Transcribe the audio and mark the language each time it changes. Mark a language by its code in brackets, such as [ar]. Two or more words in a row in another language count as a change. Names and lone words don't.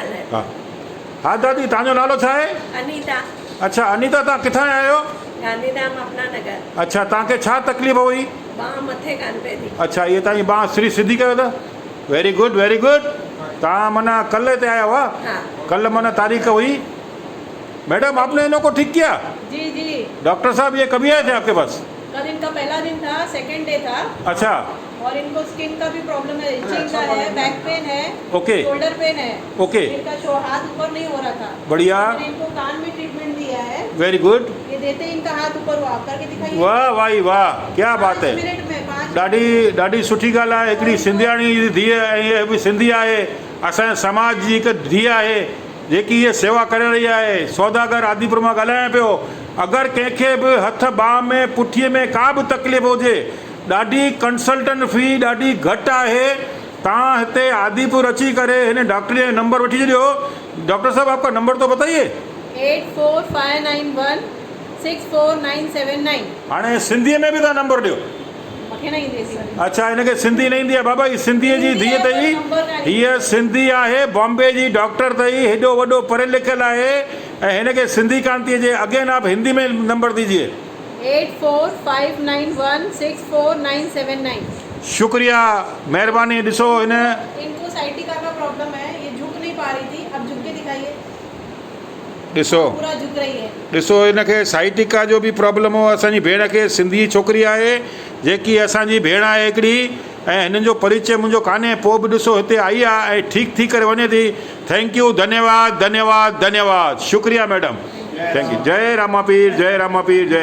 [hi] हाँ हाँ दादी, [sd] तव्हांजो नालो छा आहे? अनीता। अच्छा अनीता, तव्हां किथां आया आहियो? गांधीधाम अपना नगर। अच्छा, तव्हांखे छा तकलीफ़ हुई? बांह मथे कान पए थी। अच्छा, ये तव्हांजी बांह श्री सिधी कयो अथव? [en] very good very good. [sd] तव्हां माना कल्ह हिते आया हुआ? हाँ कल माना तारीख हुई? [hi] मैडम आपने इनको ठीक किया? जी जी। डॉक्टर साहब ये कभी आए थे आपके पास? कल इनका पहला दिन था, [en] second day [hi] था। अच्छा और इनको स्किन का भी प्रॉब्लम है, इचिंग का है, [en] back pain [hi] है, ओके [en] shoulder pain है। [hi] ओके इनका हाथ ऊपर नहीं हो रहा था। बढ़िया, मैंने इनको कान में ट्रीटमेंट दिया है। [en] very good. [hi] ये देते ही इनका हाथ ऊपर हुआ, करके दिखाइए। वाह भाई वाह, क्या बात 5 है। मिनट में 5 [sd] ॾाढी ॾाढी सुठी ॻाल्हि आहे। हिकिड़ी सिंधियाणी जी धीअ ऐं इहा बि सिंधी आहे, असांजे समाज जी हिकु धीअ आहे जेकी इहा सेवा करे रही आहे। सौदागर आदिपुर मां ॻाल्हायां पियो। अगरि कंहिंखे बि हथ ॿाह में पुठीअ में का बि तकलीफ़ हुजे, ॾाढी [en] consultant fee [sd] ॾाढी घटि आहे। तव्हां हिते आदिपुर अची करे हिन डॉक्टर जो नंबर वठी छॾियो। [hi] डॉक्टर साहब आपका नंबर तो बताइए। 8459164979। [sd] हाणे सिंधीअ में बि तव्हां नंबर ॾियो। मूंखे न ईंदी सी। अच्छा, हिनखे सिंधी न ईंदी आहे बाबा? ही सिंधीअ जी धीअ अथई, हीअ सिंधी आहे, बॉम्बे जी डॉक्टर अथई, हेॾो वॾो पढ़ियल लिखियल आहे ऐं हिनखे सिंधी कान थी अचे। [hi] अगेन आप हिंदी में नंबर दीजिए। 8459164979। शुक्रिया, [sd] महिरबानी। ॾिसो हिन [hi] इनको साइटिका का प्रॉब्लम है, ये झुक नहीं पा रही थी, अब झुक के दिखाइए। [sd] ॾिसो [hi] पूरा झुक रही है। [sd] ॾिसो हिनखे साइटिका जो बि प्रॉब्लम हो। असांजी भेण खे, सिंधी छोकिरी आहे जेकी असांजी भेण आहे हिकिड़ी, ऐं हिननि जो परिचय मुंहिंजो कान्हे, पोइ बि ॾिसो हिते आई आहे ऐं ठीकु थी करे वञे थी। [en] thank you, [hi] धन्यवाद धन्यवाद धन्यवाद, शुक्रिया मैडम, [en] thank you. [sd] जय रामा पीर, जय रामा पीर, जय।